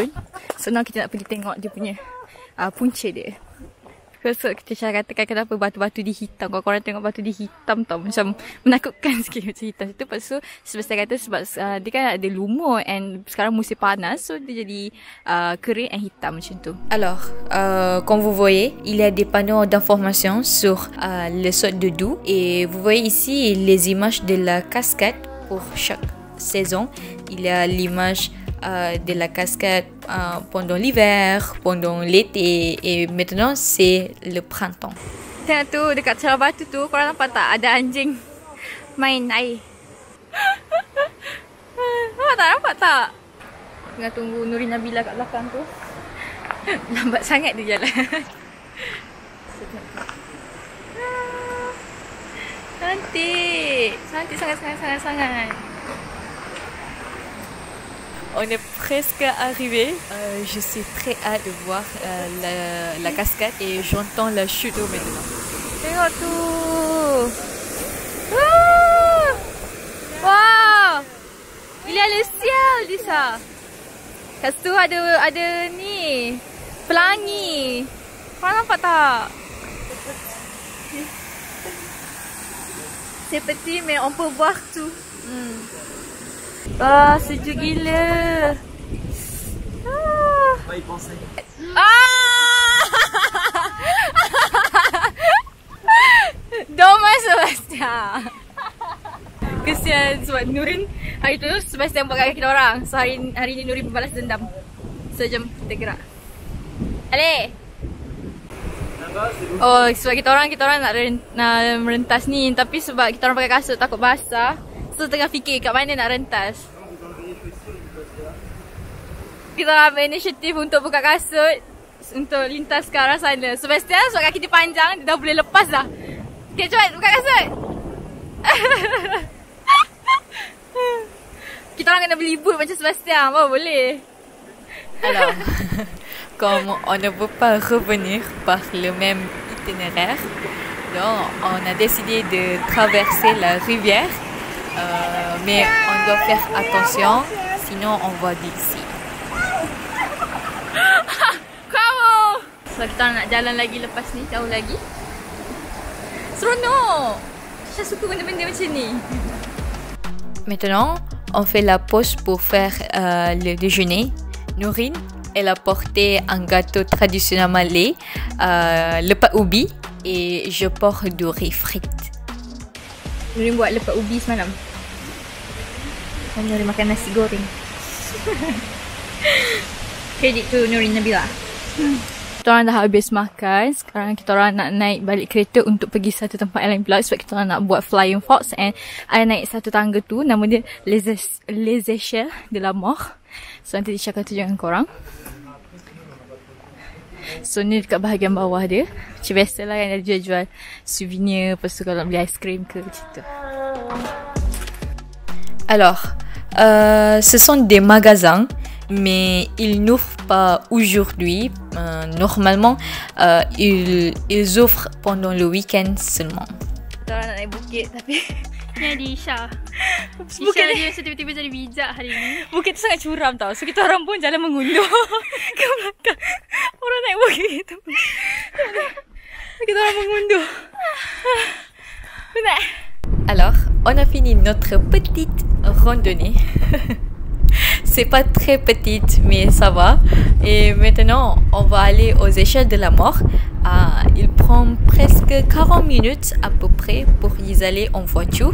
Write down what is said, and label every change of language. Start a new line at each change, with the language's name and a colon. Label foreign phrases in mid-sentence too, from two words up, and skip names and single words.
English: So now
Malay: kita nak pergi tengok dia punya punca dia. So kita katakan kenapa batu-batu dia hitam. Kalau korang tengok batu dia hitam tau, macam menakutkan sikit macam hitam. Itu lepas tu Sebastian kata sebab dia kan ada lumur and sekarang musim panas, so dia jadi kering and hitam macam tu.
French: Alors, comme vous voyez, il y a des panneaux d'information sur le saut de Doux. Et vous voyez ici les images de la cascade pour chaque saison. Il y a l'image de la cascade pendant l'hiver, pendant l'été et maintenant c'est le printemps.
Malay: Tengok tu dekat celah batu tu, korang nampak tak ada anjing main air. Nampak tak? Tengah tunggu Nourin Nabila kat belakang tu. Lambat sangat dia jalan. Cantik. Cantik sangat.
French: On est presque arrivé. Je suis très hâte de voir la cascade et j'entends la chute d'eau maintenant.
Malay: Tengok tu. Wow.
French: Il y a le ciel
Malay: di sana. Kat situ ada ni pelangi. Kau nampak tak?
French: C'est petit mais on peut voir tout.
Malay: Ah, sejuk gila.
French: Pas y penser. Dommage Sebastian.
Malay: Kesian sebab Nurin hari tu Sebastian buat kat kita orang. So hari ni Nurin membalas dendam. So jom kita gerak. Ale. Oh, sebab kita orang nak merentas ni, tapi sebab kita orang pakai kasut takut basah. So tengah fikir kat mana nak rentas. Kita ambil inisiatif untuk buka kasut untuk lintas ke arah sana. Sebastian sebab kaki dia panjang, dia dah boleh lepas dah. Okay, cepat buka kasut. Kita orang kena beli boot macam Sebastian, baru boleh.
French: Alors, comme on ne peut pas revenir par le même itinéraire, donc on a décidé de traverser la rivière. Mais on doit faire attention, sinon on va d'ici.
Malay: Kamu! So kita nak jalan lagi lepas ni, jauh lagi. Seronok! Saya suka benda-benda macam ni.
French: Maintenant, on fait la pause pour faire le déjeuner. Nourine, elle a porté un gâteau traditionnel malais,
Malay: lepas ubi,
French: et je porte du riz frites.
Malay: Nurin buat lepas ubi semalam. Nurin makan nasi goreng.
English: Credit to Nurin Nabila.
Malay: Kita orang dah habis makan. Sekarang kita orang nak naik balik kereta untuk pergi satu tempat lain pula. Sebab kita orang nak buat
English: Flying Fox.
Malay: And I naik satu tangga tu. Nama dia Les Échelles de la Mort. So nanti Tisha akan tunjuk dengan korang. So ni dekat bahagian bawah dia. Macam biasalah yang ada jual-jual souvenir. Lepas tu kalau beli aiskrim ke macam tu.
French: Alors, ce sont des magasins, mais ils n'ouvrent pas aujourd'hui. Normalement, ils ouvrent pendant le week-end seulement.
Malay: Kita nak naik bukit tapi Ni ada Isha. Bukit Isha dia tiba-tiba jadi bijak hari ni. bukit tu sangat curam tau. So kita orang pun jalan mengundur ke belakang. Orang naik bukit tu. Kita orang mengundur. Penat.
French: Alors, on a fini notre petite randonnée. C'est pas très petite, mais ça va. Et maintenant, on va aller aux échelles de la mort. Il prend presque 40 minutes à peu près pour y aller en voiture.